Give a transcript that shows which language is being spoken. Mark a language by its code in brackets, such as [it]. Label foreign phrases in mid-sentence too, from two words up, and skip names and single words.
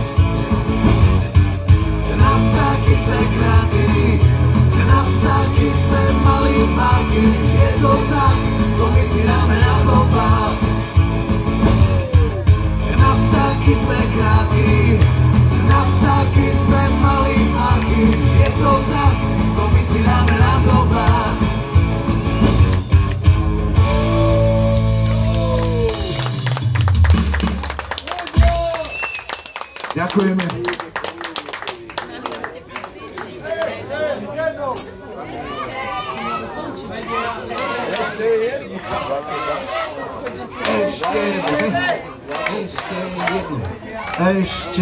[cs] Na ptáky jsme krátky, na ptáky jsme malý páky, je to tak, to my si dáme [sk] na zopár. [cs] Na ptáky jsme krátky, na ptáky jsme malý páky, je to tak, to my si dáme [sk] na zopár. Ďakujeme. Ešte...